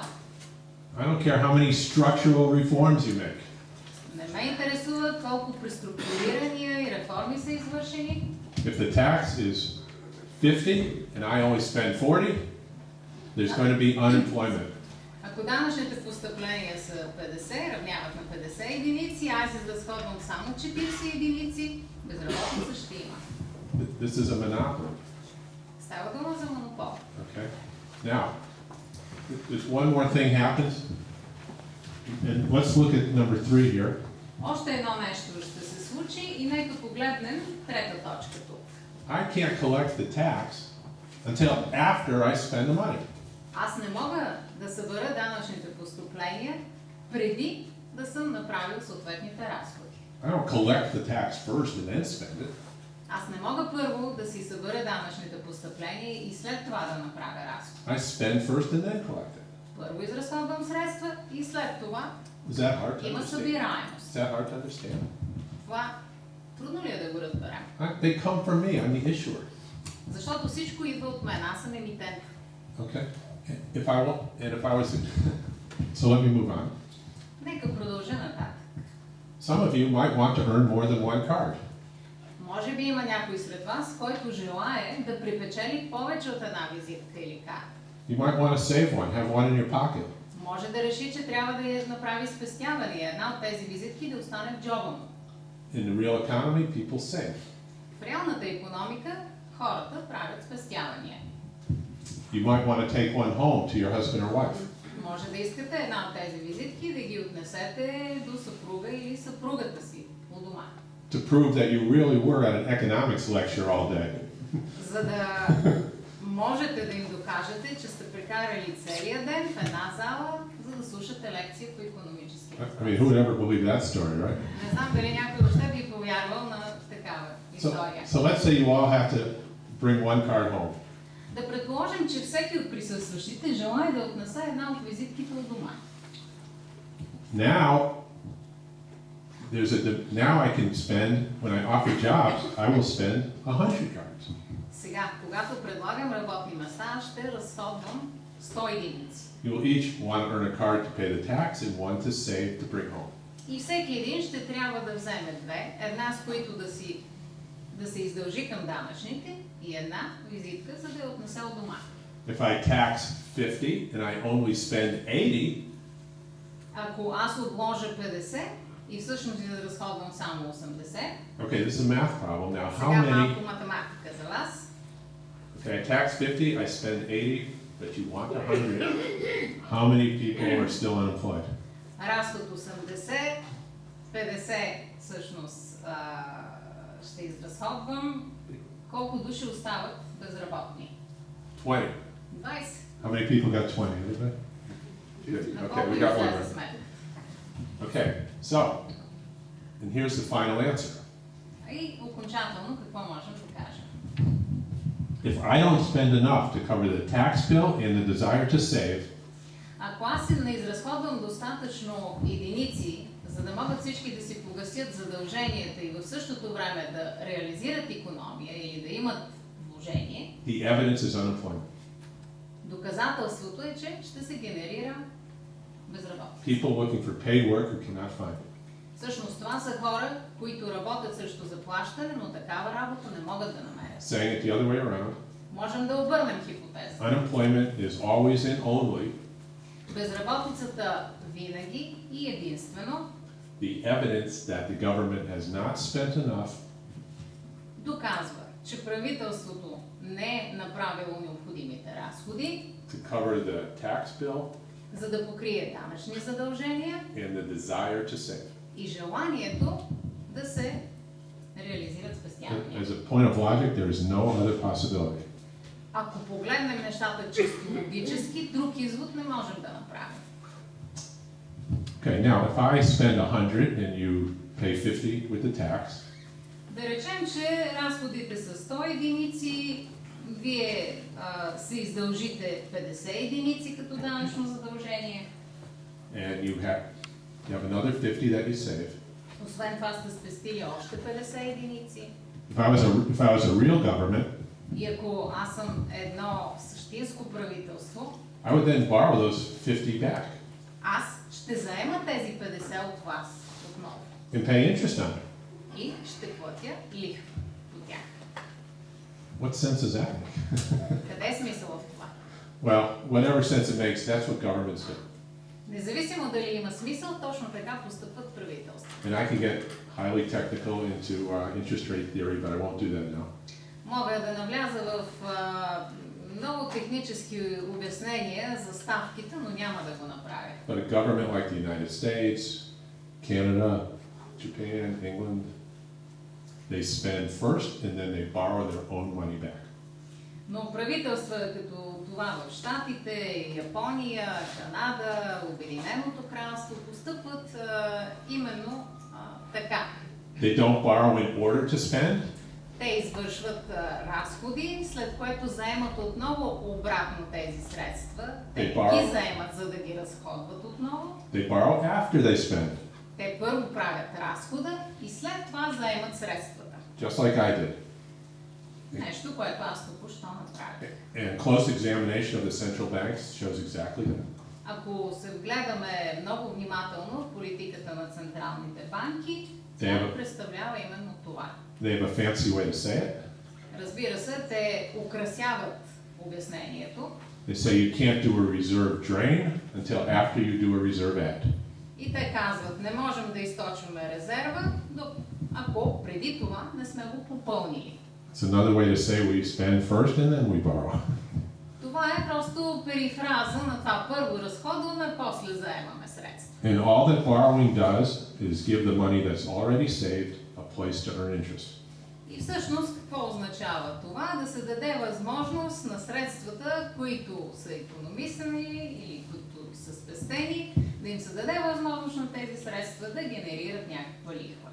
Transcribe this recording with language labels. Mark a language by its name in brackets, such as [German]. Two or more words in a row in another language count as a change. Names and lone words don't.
[English] I don't care how many structural reforms you make. [Bulgarian] Не ме интересува колко преструктурирания и реформи са извършени. [English] If the tax is 50 and I only spend 40, there's going to be unemployment. [Bulgarian] Ако данъчните постъпления са 50, равняват на 50 единици, аз изразходвам само 40 единици, безработица ще има. [English] This is a monopoly. [Bulgarian] Става дума за монопол. [English] Okay. Now, there's one more thing happens. And let's look at number 3 here. [Bulgarian] Още едно нещо ще се случи и нека погледнем трета точка тук. [English] I can't collect the tax until after I spend the money. [Bulgarian] Аз не мога да събера данъчните постъпления преди да съм направил съответните разходи. [English] I don't collect the tax first and then spend it. [Bulgarian] Аз не мога първо да си събера данъчните постъпления и след това да направя разходи. [English] I spend first and then collect it. [Bulgarian] Първо изразходвам средства и след това [English] Is that hard to [Bulgarian] има [English] understand? [Bulgarian] събираемост. [English] Is that hard to understand? [Bulgarian] Това трудно ли е да го разберем? [English] They come from me. I'm the issuer. [Bulgarian] Защото всичко идва от мен. Аз съм емитент. [English] Okay. If I was, so let me move on. [Bulgarian] Нека продължа нататък. [English] Some of you might want to earn more than one card. [Bulgarian] Може би има някой сред вас, който желае да припечели повече от една визитка или карта. [English] You might want to save one, have one in your pocket. [Bulgarian] Може да реши, че трябва да я направи спестяване. Една от тези визитки да остане в джоба му. [English] In the real economy, people save. [Bulgarian] В реалната икономика хората правят спестявания. [English] You might want to take one home to your husband or wife. [Bulgarian] Може да искате една от тези визитки да ги отнесете до съпруга или съпругата си у дома. [English] To prove that you really were at an economics lecture all day. [Bulgarian] За да можете да им докажете, че сте прекарали целия ден в една зала, за да слушате лекция по икономически въпроси. [English] I mean, who would ever believe that story, right? [Bulgarian] Не знам дали някой въобще би повярвал на такава история. [English] So let's say you all have to bring one card home. [Bulgarian] Да предположим, че всеки от присъстващите желае да отнесе една от визитките от дома. [English] Now I can spend, when I offer jobs, I will spend 100 cards. [Bulgarian] Сега, когато предлагам работни места, ще разходвам 100 единици. [English] You will each want to earn a card to pay the tax and one to save to bring home. [Bulgarian] И всеки един ще трябва да вземе две, една с които да се издължи към данъчните и една визитка, за да я отнесе от дома. [English] If I tax 50 and I only spend 80, [Bulgarian] ако аз обложа 50 и всъщност да разходвам само 80, [English] okay, this is a math problem. Now, how [Bulgarian] сега [English] many? [Bulgarian] малко математика за вас. [English] Okay, I tax 50, I spend 80, but you want 100. How many people are still unemployed? [Bulgarian] Разход 80, 50 всъщност ще изразходвам. Колко души остават безработни? 20. 20. [English] How many people got 20? Anybody? Good. [Bulgarian] На [English] Okay, [Bulgarian] колко [English] we got one. [Bulgarian] излезе сметка? [English] Okay, so, and here's the final answer. [Bulgarian] И окончателно какво можем да кажем? [English] If I don't spend enough to cover the tax bill and the desire to save, [Bulgarian] Ако аз не изразходвам достатъчно единици, за да могат всички да си погасят задълженията и в същото време да реализират икономия или да имат вложение, [English] the evidence is unemployment. [Bulgarian] доказателството е, че ще се генерира безработица. [English] People looking for paid work who cannot find it. [Bulgarian] Всъщност това са хора, които работят срещу заплащане, но такава работа не могат да намерят. [English] Saying it the other way around, [Bulgarian] Можем да обърнем хипотеза. [English] unemployment is always and only [Bulgarian] Безработицата винаги и единствено [English] the evidence that the government has not spent enough [Bulgarian] доказва, че правителството не е направило необходимите разходи, [English] to cover the tax bill [Bulgarian] за да покрие данъчни задължения [English] and the desire to save. [Bulgarian] и желанието да се реализират спестявания. [English] As a point of logic, there is no other possibility. [Bulgarian] Ако погледнем нещата чисто логически, друг извод не можем да направим. [English] Okay, now if I spend 100 and you pay 50 with the tax, [Bulgarian] Да речем, че разходите са 100 единици, вие се издължите 50 единици като данъчно задължение. [English] and you have another 50 that you save. [Bulgarian] Освен това сте спестили още 50 единици. [English] If I was a real government, [Bulgarian] И ако аз съм едно същинско правителство, [English] I would then borrow those 50 back [Bulgarian] аз ще заема тези 50 от вас отново. [English] and pay interest on it. [Bulgarian] И ще платя лихва по тях. [English] What sense does that make? [Bulgarian] Къде е смисъл в това? [English] Well, whatever sense it makes, that's what governments do. [Bulgarian] Независимо дали има смисъл, точно така постъпват правителства. [English] And I can get highly technical into interest rate theory, but I won't do that now. [Bulgarian] Мога да навляза в много технически обяснения за ставките, но няма да го направя. [English] But a government like the United States, Canada, Japan, England, they spend first and then they borrow their own money back. [Bulgarian] Но правителства като това в Щатите, Япония, Канада, Обединеното кралство постъпват именно така. [English] They don't borrow in order to spend. [Bulgarian] Те извършват разходи, след което заемат отново обратно тези средства. Те ги заемат, за да ги разходват отново. [English] They borrow after they spend. [Bulgarian] Те първо правят разхода и след това заемат средствата. [English] Just like I did. [Bulgarian] Нещо, което аз току-що направих. [English] And close examination of the central banks shows exactly that. [Bulgarian] Ако се вгледаме много внимателно в политиката на централните банки, тя представлява именно това. [English] They have a fancy way to say it. [Bulgarian] Разбира се, те украсяват обяснението. [English] They say you can't do a reserve drain until after you do a reserve add. [Bulgarian] И те казват, не можем да източваме резерва, ако преди това не сме го попълнили. [English] It's another way to say we spend first and then we borrow. [Bulgarian] Това е просто перифраза на това първо разходваме, после заемаме средства. [English] And all that borrowing does is give the money that's already saved a place to earn interest. [Bulgarian] И всъщност какво означава това? Да се даде възможност на средствата, които са икономисани или които са спестени, да им се даде възможност на тези средства да генерират някаква лихва.